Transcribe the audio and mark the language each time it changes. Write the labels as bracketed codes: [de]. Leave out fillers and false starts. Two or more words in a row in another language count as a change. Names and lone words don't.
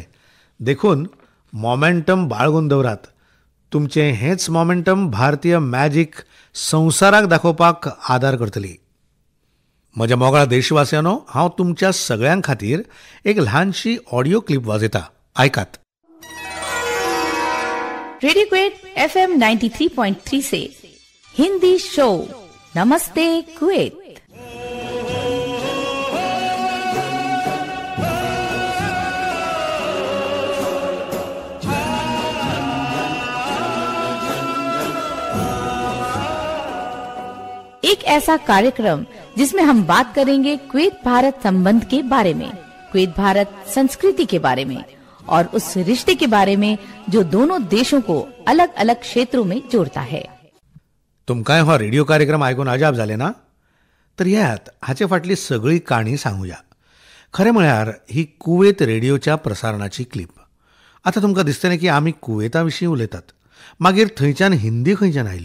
[kok] देखून मोमेंटम बाळगून दवरात. तुमचें हेंच मोमेंटम भारतीय मॅजीक संवसाराक दाखोवपाक आदार करतली. म्हज्या मोगाळ देशवासियांनो, हांव तुमच्या सगळ्यां खातीर एक ल्हानशी ऑडियो क्लिप वाजयता. आयकात. [hi] रेडियो कुवैत FM 93.3 से हिंदी शो नमस्ते कुवैत. एक ऐसा कार्यक्रम जिसमें हम बात करेंगे कुवैत भारत संबंध के बारे में, कुवैत भारत संस्कृति के बारे में और उस रिश्ते के बारे में जो दोनों देशों को अलग अलग क्षेत्रों में जोड़ता है. [kok] तुमकांय हो रेडिओ कार्यक्रम आयकून अजाप जालें ना? तर येयात हाचे फाटली सगळी काणी सांगुया. खरें म्हळ्यार ही कुवेत रेडिओच्या प्रसारणाची क्लिप. आतां तुमकां दिसतलें की आमी कुवेता विशीं उलयतात, मागीर थंयच्यान हिंदी खंयच्यान आयली.